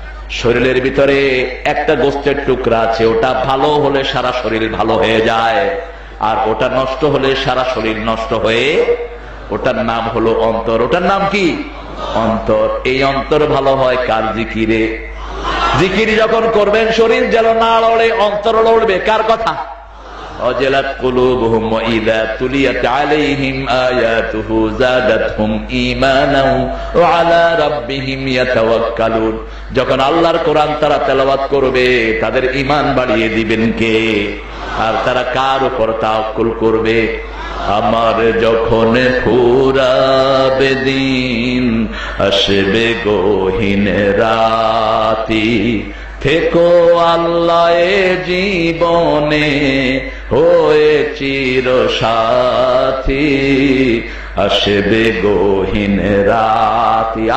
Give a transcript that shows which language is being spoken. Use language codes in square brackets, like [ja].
[bn] শরীরের ভিতরে একটা গোশতের টুকরা আছে, ওটা ভালো হলে সারা শরীর ভালো হয়ে যায়, আর ওটা নষ্ট হলে সারা শরীর নষ্ট হয়ে, ওটার নাম হলো অন্তর। ওটার নাম কি? অন্তর। এই অন্তর ভালো হয় কার? জিকিরে। জিকির যখন করবেন শরীর যেন না লড়ে, অন্তর লড়বে। কার কথা? [ar] وجلت قلوبهم وإذا تليت عليهم آياته زادتهم إيمانا وعلى ربهم يتوكلون। [bn] যখন আল্লাহর কোরআন তারা তেলাওয়াত করবে তাদের ঈমান বাড়িয়ে দিবেন কে? আর তারা কার উপর তাওয়াক্কুল করবে? আমার যখন ফুরাবে দিন আসবে গহীন রাতি, থেকো আল্লাহ এ জীবনে হয়ে চির সাথী, আসবে গহীন রাতি।